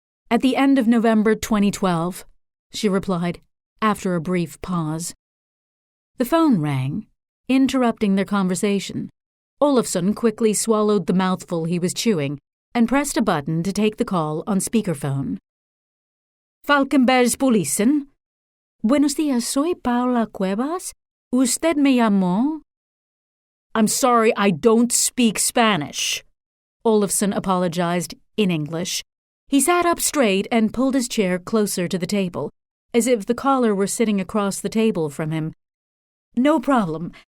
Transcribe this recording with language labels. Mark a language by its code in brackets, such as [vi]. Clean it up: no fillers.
[en] At the end of November 2012, she replied, after a brief pause. The phone rang, interrupting their conversation. Olofsson quickly swallowed the mouthful he was chewing and pressed a button to take the call on speakerphone. [sv] Falkenbergspolisen. [es] Buenos días, soy Paula Cuevas. ¿Usted me llamó? [en] I'm sorry, I don't speak Spanish, Olofsson apologized in English. He sat up straight and pulled his chair closer to the table, as if the caller were sitting across the table from him. No problem.